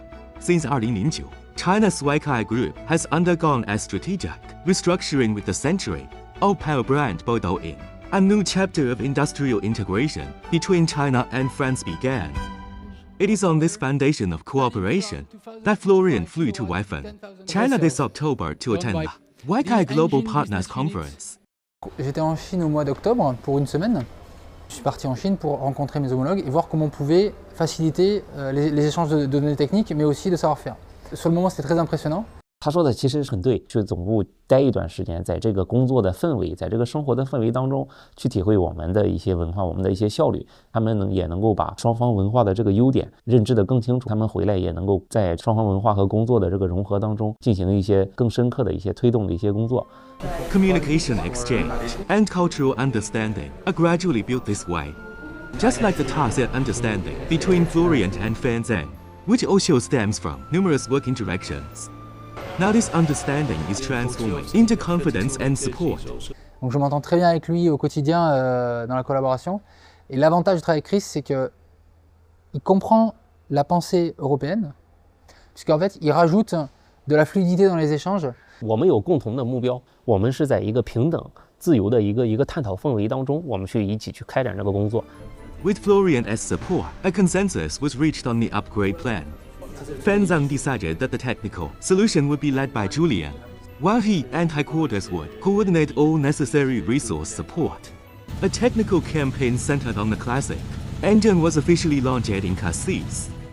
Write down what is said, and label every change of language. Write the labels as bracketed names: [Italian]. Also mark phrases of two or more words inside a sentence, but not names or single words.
[English] Since 2009, China's Weichai Group has undergone a strategic restructuring with the century-old power brand Baudouin. A new chapter of industrial integration between China and France began. It is on this foundation of cooperation that Florian flew to Weifen, China this October to attend the Weichai Global Partners Conference. [French] J'étais en Chine au mois d'octobre pour une semaine. Je suis parti en Chine pour rencontrer mes homologues et voir comment on pouvait faciliter les échanges de données techniques, mais aussi de savoir-faire. Sur le moment, c'était très impressionnant. [Chinese] 他说的其实很对，去总部待一段时间，在这个工作的氛围，在这个生活的氛围当中，去体会我们的一些文化，我们的一些效率，他们也能够把双方文化的这个优点认知得更清楚，他们回来也能够在双方文化和工作的这个融合当中，进行一些更深刻的一些推动的一些工作。 [English] Communication exchange and cultural understanding are gradually built this way, just like the tacit understanding between Florian and Fan Zeng, which also stems from numerous work interactions. Now this understanding is transforming into confidence and support. [French] Donc je m'entends très bien avec lui au quotidien dans la collaboration. Et l'avantage de travailler avec Chris, c'est qu'il comprend la pensée européenne, puisqu'en fait, il rajoute de la fluidité dans les échanges. [Chinese] 我们有共同的目标，我们是在一个平等、自由的一个探讨氛围当中，我们去一起去开展这个工作。 [English] With Florian as support, a consensus was reached on the upgrade plan. Fan Zeng decided that the technical solution would be led by Julian, while he and headquarters would coordinate all necessary resource support. A technical campaign centered on the classic engine was officially launched in Cassis.